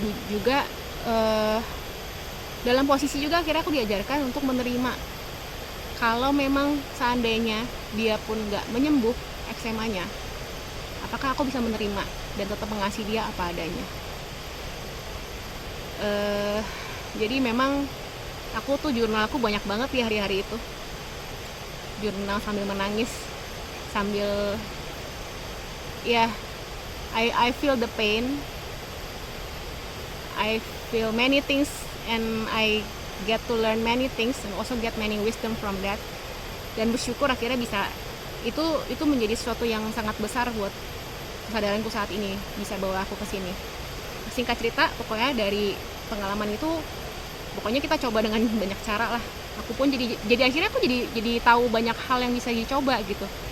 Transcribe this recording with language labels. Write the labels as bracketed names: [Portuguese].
[Indonesian] Juga dalam posisi juga akhirnya aku diajarkan untuk menerima kalau memang seandainya dia pun nggak menyembuh eksemanya, apakah aku bisa menerima dan tetap mengasihi dia apa adanya. Jadi memang aku tuh jurnal aku banyak banget di hari-hari itu, jurnal sambil menangis, sambil ya [English] I feel the pain, I feel many things, and I get to learn many things and also get many wisdom from that. [Indonesian] Dan bersyukur akhirnya bisa itu menjadi sesuatu yang sangat besar buat kesadaranku saat ini, bisa bawa aku ke sini. Singkat cerita, pokoknya dari pengalaman itu, pokoknya kita coba dengan banyak cara lah. Aku pun jadi akhirnya aku jadi tahu banyak hal yang bisa dicoba gitu.